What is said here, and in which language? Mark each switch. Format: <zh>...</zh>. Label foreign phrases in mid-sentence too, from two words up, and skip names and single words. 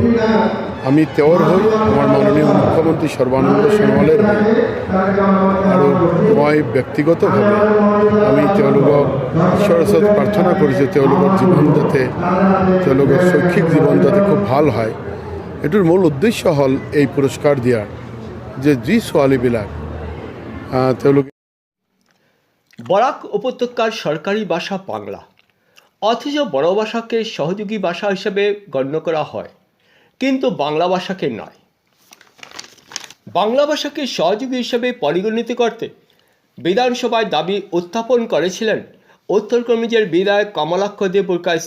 <as>আমি তেওঁৰ হৈ আমাৰ মাননীয় মুখ্যমন্ত্ৰী সৰ্বানন্দ সোণোৱালৰ হৈ আৰু মই ব্যক্তিগতভাৱে আমি তেওঁলোকক ঈশ্বৰৰ ওচৰত প্ৰাৰ্থনা কৰিছোঁ তেওঁলোকৰ জীৱন যাতে, তেওঁলোকৰ শৈক্ষিক জীৱন যাতে খুব ভাল হয়। এইটোৰ মূল উদ্দেশ্য হ'ল এই পুৰস্কাৰ দিয়াৰ, যে যি ছোৱালীবিলাক তেওঁলোকে</as> <bn>বরাক উপত্যকার সরকারি ভাষা বাংলা, অথচ বড় ভাষাকে সহযোগী ভাষা হিসেবে গণ্য করা হয়, কিন্তু বাংলা ভাষাকে নয়। বাংলা ভাষাকে সহযোগী হিসেবে পরিগণিত করতে বিধানসভায় দাবি উত্থাপন করেছিলেন উত্তর কমিজের বিধায়ক কমলাক্ষ দে বুরকায়স্ত।</bn>